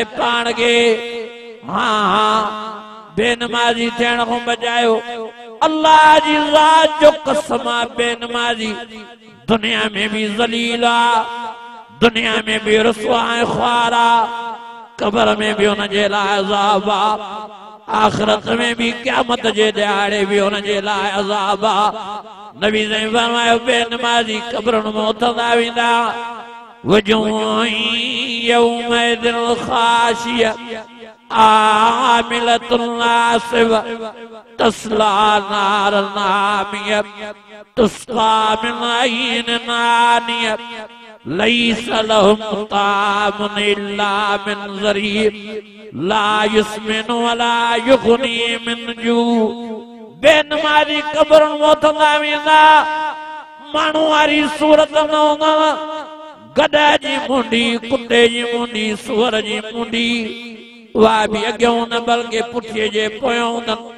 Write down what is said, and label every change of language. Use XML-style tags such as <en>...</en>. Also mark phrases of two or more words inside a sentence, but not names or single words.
<sd>पाण खे हाँ हाँ बेनमाज़ी थियण खां बचायो अल्लाह जी ज़ात जो कसम आहे बेनमाज़ी दुनिया में भी ज़लील आहे दुनिया में भी रुसवा ऐं ख़्वार आहे कब्र में भी हुन जे लाइ अज़ाब आहे आख़िरत में भी क़यामत जे ॾियारे भी हुन जे लाइ अज़ाब आहे नबी साईं फरमायो बेनमाज़ी कब्रनि में उथंदा वेंदा</sd> <ar>وجوه يومئذ خاشعة عاملة ناصبة تصلى نارا حامية تسقى من عين آنية ليس لهم طعام إلا من ضريع لا يسمن ولا يغني من جوع</ar> <sd>बेनमाज़ी कब्रनि में उथंदा वेंदा माण्हू वारी सूरत न हूंदव गधा जी मुंडी कुत्ते जी मुंडी सुअर जी मुंडी उहा बि अॻियां न बल्कि पुठीअ जे पोयां हूंदनि</sd>